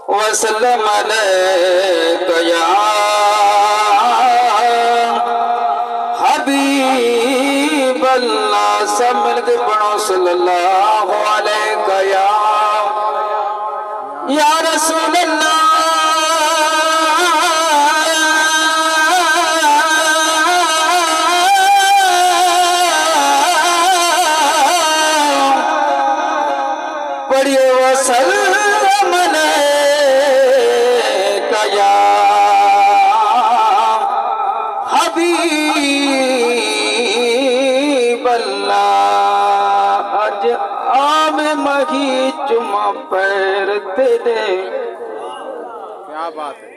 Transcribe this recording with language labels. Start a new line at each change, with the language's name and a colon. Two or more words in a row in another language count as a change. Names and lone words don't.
Arabic: وسلم عليك يا حبيب الله.
Urdu: سب مل کے پڑھو
Arabic: صلى الله عليك يا رسول الله. पढ़िए وسلم عليك يا حبيب الله.
Punjabi: اج عام مہی چما پیر تیرے,
Urdu: کیا بات ہے.